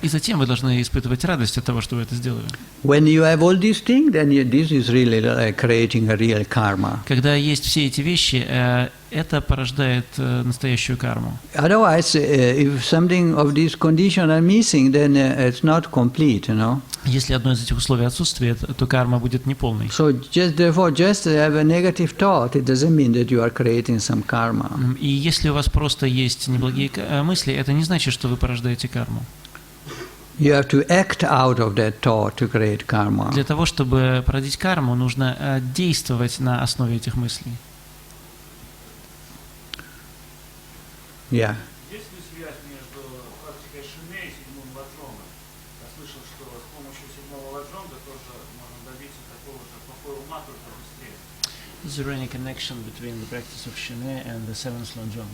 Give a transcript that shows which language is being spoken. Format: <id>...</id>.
<ru>И затем вы должны испытывать радость от того, что вы это сделали.</ru> <en>When you have all these things, then this is really like creating a real karma.</en> <ru>Когда есть все эти вещи, это порождает настоящую карму.</ru> <en>Otherwise, if something of these conditions are missing, then it's not complete,</en> <ru>Если одно из этих условий отсутствует, то карма будет неполной.</ru> <en>So just have a negative thought, it doesn't mean that you are creating some karma.</en> <ru>И если у вас просто есть неблагие мысли, это не значит, что вы порождаете карму.</ru> <en>You have to act out of that thought to create karma.</en> <ru>Для того, чтобы породить карму, нужно действовать на основе этих мыслей.</ru> <en>Yeah.</en> <ru>Есть ли связь между практикой шине и седьмым ладжонгом? Я слышал, что с помощью седьмого ладжонга тоже можно добиться такого же покоя ума, только быстрее.</ru> <en>Is there any connection between the practice of Shine and the seventh lojong?</en>